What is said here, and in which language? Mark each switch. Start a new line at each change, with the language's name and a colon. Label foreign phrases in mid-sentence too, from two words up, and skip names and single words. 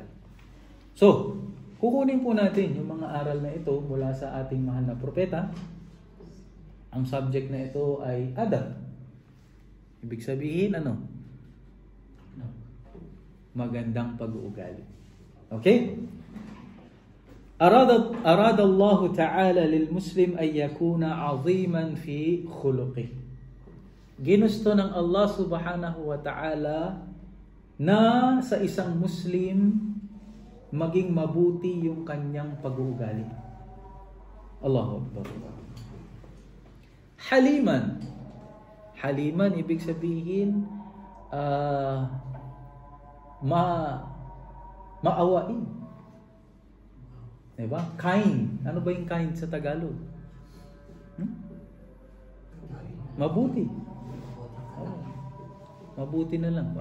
Filipino: So, kukunin po natin yung mga aral na ito mula sa ating mahal na propeta. Ang subject na ito ay adab. Ibig sabihin, ano? Magandang pag-uugali. Okay?
Arabic: أراد الله تعالى للمسلم أن يكون عظيما في خلقه.
Filipino: Ginusto ng Allah
Arabic: سبحانه وتعالى
Filipino: na sa isang Muslim maging mabuti yung kanyang pag-uugali.
Arabic: الله أكبر. حليما.
Filipino: Haliman, ibig sabihin, maawain. Diba? Kind. Ano ba yung kind sa Tagalog? Mabuti. Oh. Mabuti na lang.